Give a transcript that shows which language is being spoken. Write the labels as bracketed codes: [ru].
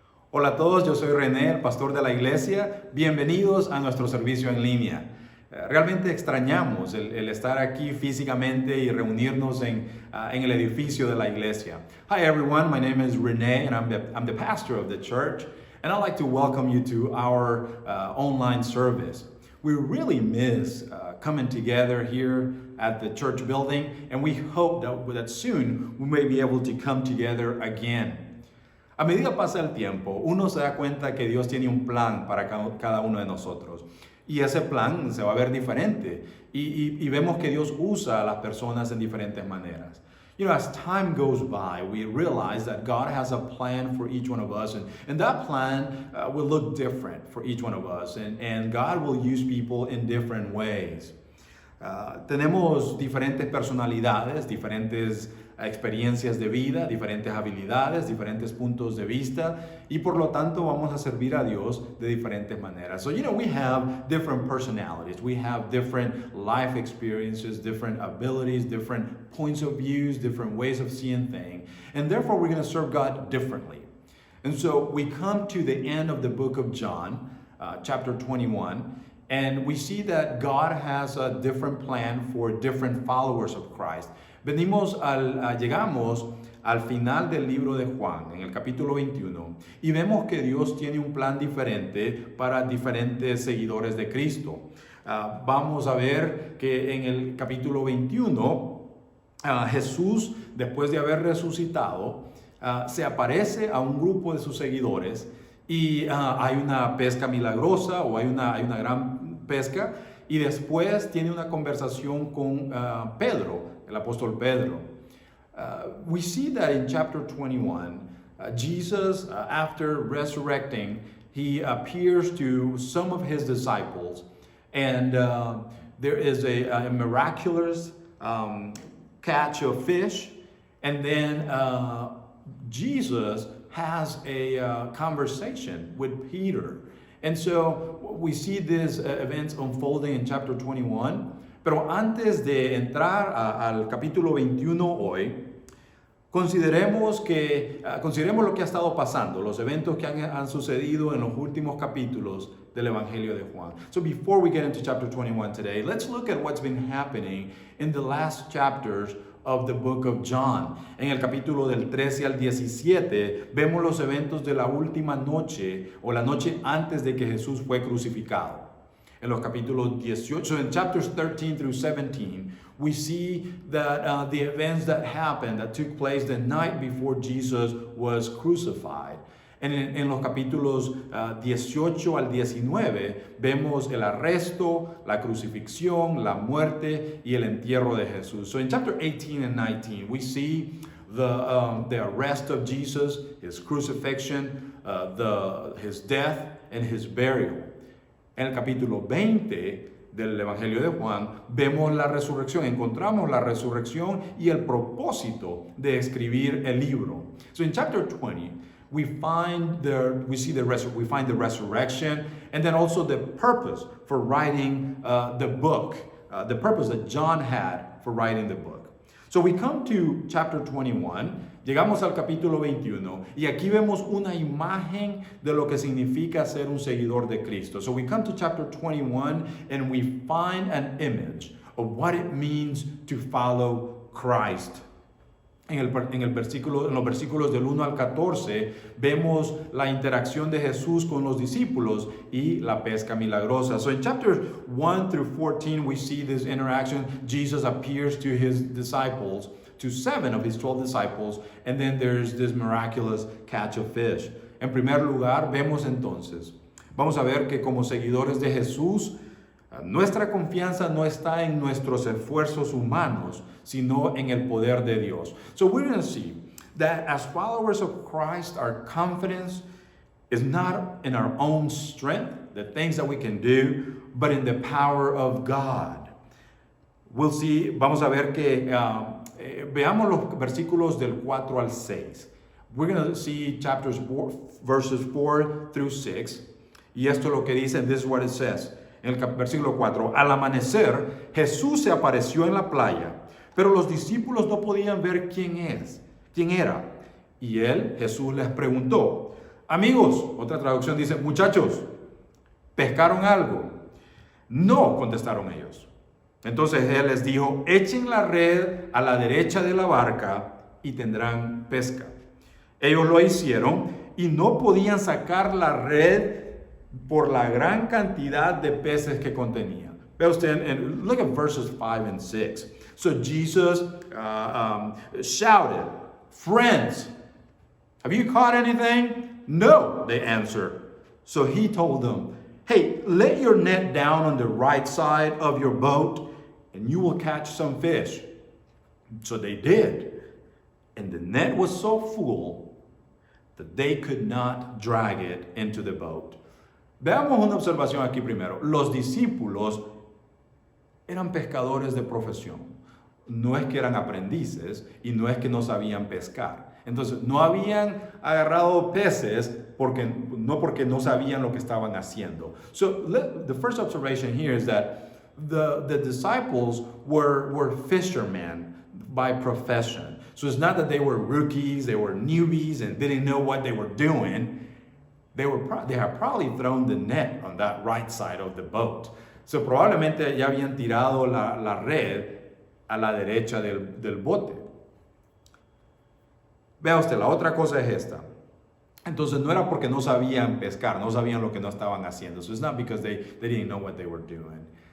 [es] Hola a todos, yo soy René, el pastor de la iglesia. Bienvenidos a nuestro servicio en línea. Realmente extrañamos el estar aquí físicamente y reunirnos en el edificio de la iglesia. [en] Hi everyone, my name is René and I'm the pastor of the church, and I'd like to welcome you to our online service. We really miss coming together here at the church building, and we hope that soon we may be able to come together again. [es] A medida pasa el tiempo, uno se da cuenta que Dios tiene un plan para cada uno de nosotros. Y ese plan se va a ver diferente. Y vemos que Dios usa a las personas en diferentes maneras. [en] You know, as time goes by, we realize that God has a plan for each one of us. And that plan will look different for each one of us. And God will use people in different ways. [es] Tenemos diferentes personalidades, diferentes experiencias de vida, diferentes habilidades, diferentes puntos de vista, y por lo tanto vamos a servir a Dios de diferentes maneras. [en] So, you know, we have different personalities, we have different life experiences, different abilities, different points of views, different ways of seeing things, and therefore we're going to serve God differently. And so we come to the end of the book of John, chapter 21, and we see that God has a different plan for different followers of Christ. [es] Llegamos al final del libro de Juan, en el capítulo 21, y vemos que Dios tiene un plan diferente para diferentes seguidores de Cristo. Vamos a ver que en el capítulo 21, Jesús, después de haber resucitado, se aparece a un grupo de sus seguidores y hay una pesca milagrosa o hay una gran pesca, y después tiene una conversación con Pedro, el apóstol Pedro. [en] We see that in chapter 21, Jesus, after resurrecting, he appears to some of his disciples, and there is a miraculous catch of fish, and then Jesus has a conversation with Peter. And so we see these events unfolding in chapter 21. [es] Pero antes de entrar al capítulo 21 hoy, consideremos lo que ha estado pasando, los eventos que han sucedido en los últimos capítulos del Evangelio de Juan. [en] So before we get into chapter 21 today, let's look at what's been happening in the last chapters of the book of John. [es] En el capítulo del 13 al 17 vemos los eventos de la última noche o la noche antes de que Jesús fue crucificado. En los capítulos 18, [en] so in chapters 13 through 17, we see that the events that happened, that took place the night before Jesus was crucified. [es] En los capítulos 18 al 19 vemos el arresto, la crucifixión, la muerte y el entierro de Jesús. [en] So in chapter 18 and 19, we see the arrest of Jesus, his crucifixion, his death, and his burial. [es] En el capítulo 20 del Evangelio de Juan vemos la resurrección, encontramos la resurrección y el propósito de escribir el libro. [en] So in chapter 20, we find the resurrection, and then also the purpose for writing the book, the purpose that John had for writing the book. So we come to chapter 21, [es] llegamos al capítulo 21, y aquí vemos una imagen de lo que significa ser un seguidor de Cristo. [en] So we come to chapter 21, and we find an image of what it means to follow Christ. [es] en los versículos del 1 al 14, vemos la interacción de Jesús con los discípulos y la pesca milagrosa. [en] So in chapters 1 through 14, we see this interaction. Jesus appears to his disciples, to 7 of his 12 disciples, and then there's this miraculous catch of fish. [es] En primer lugar, vamos a ver que como seguidores de Jesús, nuestra confianza no está en nuestros esfuerzos humanos, sino en el poder de Dios. [en] So we're going to see that as followers of Christ, our confidence is not in our own strength, the things that we can do, but in the power of God. We'll see, [es] vamos a ver que, veamos los versículos del 4 al 6. [en] We're going to see verses 4 through 6. [es] Y esto es lo que dice, [en] this is what it says. [es] En el versículo 4, al amanecer, Jesús se apareció en la playa, pero los discípulos no podían ver quién era. Y Jesús les preguntó, amigos, otra traducción dice, muchachos, ¿pescaron algo? No, contestaron ellos. Entonces él les dijo, echen la red a la derecha de la barca y tendrán pesca. Ellos lo hicieron y no podían sacar la red por la gran cantidad de peces que contenía. Ve usted, [en] and look at verses 5 and 6. So Jesus shouted, friends, have you caught anything? No, they answered. So he told them, hey, let your net down on the right side of your boat and you will catch some fish. So they did. And the net was so full that they could not drag it into the boat. [es] Veamos una observación aquí primero. Los discípulos eran pescadores de profesión. No es que eran aprendices y no es que no sabían pescar. Entonces, no habían agarrado peces no porque no sabían lo que estaban haciendo. [en] So, the first observation here is that the disciples were fishermen by profession. So it's not that they were rookies, they were newbies and didn't know what they were doing. They had probably thrown the net on that right side of the boat. [es] So probablemente ya habían tirado la red a la derecha del bote. Vea usted, la otra cosa es esta. Entonces no era porque no sabían pescar, no sabían lo que no estaban haciendo. [en] So it's not because they didn't know what they were doing.